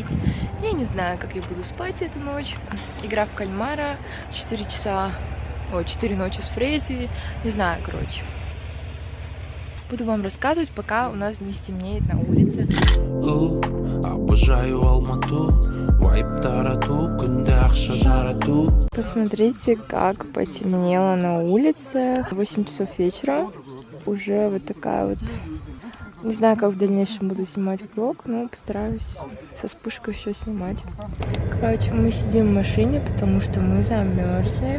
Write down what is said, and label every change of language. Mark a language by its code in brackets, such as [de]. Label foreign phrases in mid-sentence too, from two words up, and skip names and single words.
[ru] Я не знаю, как я буду спать эту ночь. Игра в кальмара, 4 ночи с Фредди, не знаю, короче. Буду вам рассказывать, пока у нас не стемнеет на улице. [kk] Обожаю Алмату, вайб тарату, күнде ақша жарату. [ru] Посмотрите, как потемнело на улице. 8 часов вечера. Уже вот такая вот... Не знаю, как в дальнейшем буду снимать влог, но постараюсь со вспышкой все снимать. Короче, мы сидим в машине, потому что мы замерзли.